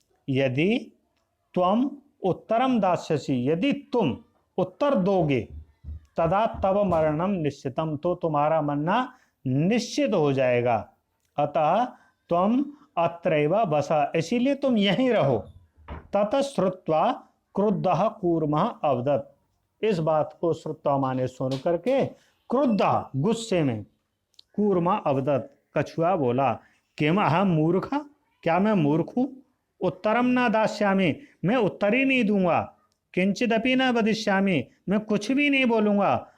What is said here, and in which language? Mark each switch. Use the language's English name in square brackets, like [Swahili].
[Sanskrit] यदि त्वम उत्तरम दास्यसि, [Hindi] यदि तुम उत्तर दोगे, [Sanskrit] तदा तव मरणम निश्चितम, [Hindi] तो तुम्हारा मरना निश्चित हो जाएगा। [Sanskrit] अतः तुम अत्रैव बसा, [Hindi] इसीलिए तुम यहीं रहो, [Sanskrit] ततः श्रुत्वा क्रुद्धः कूर्मः अवदत्। [Hindi] इस बात को श्रुत्वा माने सुन करके क्रुद्धः गुस्से में कूर्मा अवदत् कछुआ बोला, [Sanskrit] किम अहम मूर्ख, [Hindi] क्या मैं मूर्ख हूँ? [Sanskrit] उत्तरम न दास्यामि, [Hindi] मैं उत्तर ही नहीं दूंगा। [Sanskrit] किंचिदपि न वदिष्यामि, [Hindi] मैं कुछ भी नहीं बोलूंगा।